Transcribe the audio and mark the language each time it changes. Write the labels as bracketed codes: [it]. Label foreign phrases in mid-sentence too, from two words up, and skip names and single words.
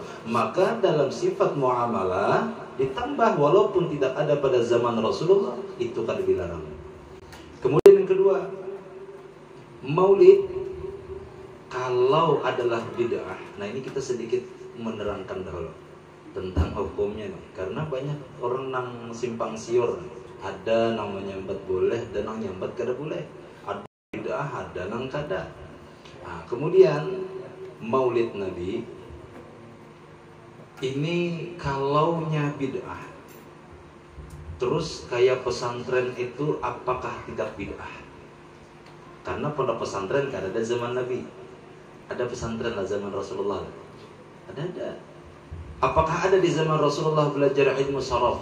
[id] Maka dalam sifat muamalah ditambah walaupun tidak ada pada zaman Rasulullah, itu kan dilarang. Kemudian yang kedua, maulid kalau adalah bid'ah. Nah ini kita sedikit menerangkan dahulu tentang hukumnya nih. [bjn] Karena banyak orang nang simpang siur, ada nang menyambat boleh dan nang nyambat kada boleh, ada bid'ah, ada nang kada. [id] Nah, kemudian maulid Nabi ini kalaunya bid'ah, terus kayak pesantren itu apakah tidak bid'ah? Karena pondok pesantren kan ada zaman Nabi, ada pesantren lah zaman Rasulullah, ada. Apakah ada di zaman Rasulullah belajar ilmu saraf?